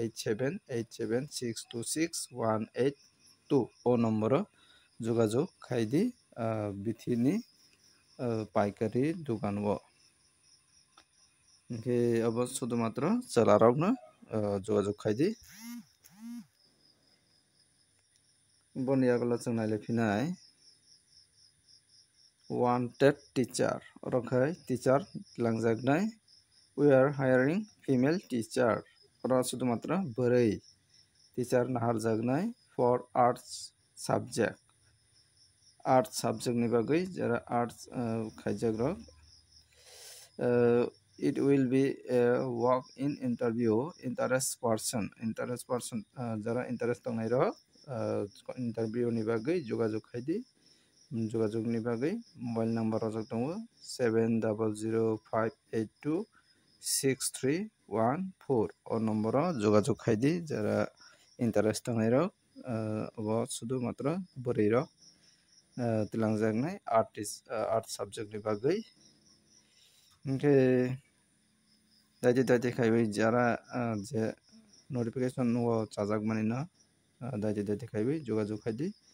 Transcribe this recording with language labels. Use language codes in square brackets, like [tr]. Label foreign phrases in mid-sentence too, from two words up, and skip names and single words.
[brx] 8787626182 o number o jogajog khaidi bithi ni paikari dukan o hingke abo sudumatra chola rokno jogajog khaidi boni agolo jeng nailaifinai [en] wanted teacher [brx] orokhai teacher langjaknai [en] we are hiring female teacher [brx] oro sudumatra bwrui teacher naharjaknai [en] for arts subject [brx] ni bagui jara arts khaijak rok [en] it will be a walk in interview interest person [brx] jara interest tongnai rok interview ni bagui jogajog khaidi jogajog ni bagui [en] mobile number [brx] rojak tongo 7005826314 o number o jogajog khaidi jara interest tongnai rok abo sudumatra bwrui rok tilangjak [en] art subject [brx] ni bagui oke daiti khaibai jara je notification o chajak mani no daiti khaibai jogajog khaidi